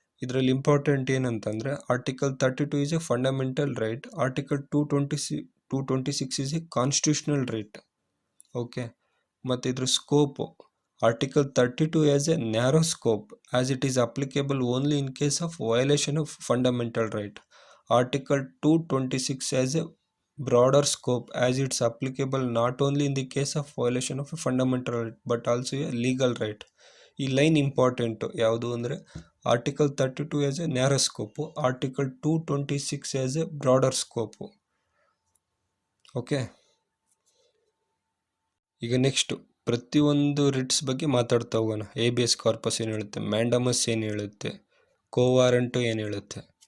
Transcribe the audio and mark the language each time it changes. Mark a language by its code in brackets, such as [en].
[kn] ಇದರಲ್ಲಿ ಇಂಪಾರ್ಟೆಂಟ್ ಏನಂತಂದರೆ [en] Article 32 is a fundamental right, article 226 is a constitutional right. Okay, [kn] ಮತ್ತು ಇದ್ರ scope [en] Article 32 as a narrow scope as it is applicable only in case of violation of fundamental right. Article 226 has a broader scope as it's applicable not only in the case of violation of a fundamental right but also a legal right. [kn] ಈ line important. ಯಾವುದು ಅಂದರೆ [en] Article 32 as a narrow scope, article 226 as a broader scope. [kn] Okay, ಈಗ next ಪ್ರತಿಯೊಂದು Ritz ಬಗ್ಗೆ ಮಾತಾಡ್ತಾ ಹೋಗೋಣ. Habeas corpus ಏನು ಹೇಳುತ್ತೆ, ಮ್ಯಾಂಡಮಸ್ ಏನು ಹೇಳುತ್ತೆ, ಕೋವಾರಂಟು ಏನು ಹೇಳುತ್ತೆ.